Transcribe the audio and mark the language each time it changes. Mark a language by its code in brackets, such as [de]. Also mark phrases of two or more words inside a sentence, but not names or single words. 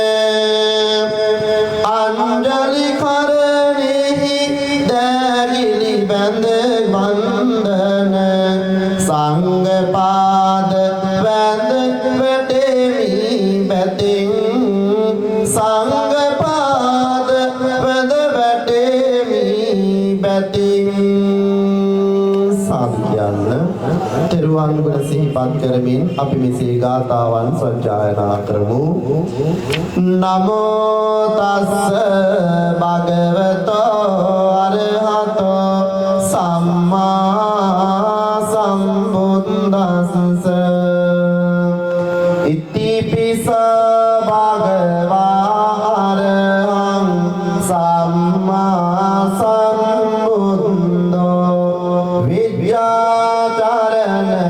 [si] අංජලි කරණෙහි දැගිලි බැඳ වන්දන සංඝ පාද වැඳ වැටෙමි බැතින් සංඝ පාද වැඳ වැටෙමි බැතින් සාධ්‍යයන් තෙරුවන් ගුණ සිහිපත් කරමින් අපි මෙසේ ගාථාවන් සජ්ජායනා කරමු. [pi] නමෝ තස්ස භගවතෝ අරහතෝ සම්මා සම්බුද්දස්ස ඉතිපිස භගවා අරහං සම්මා සම්බුද්දෝ විද්‍යාචරණ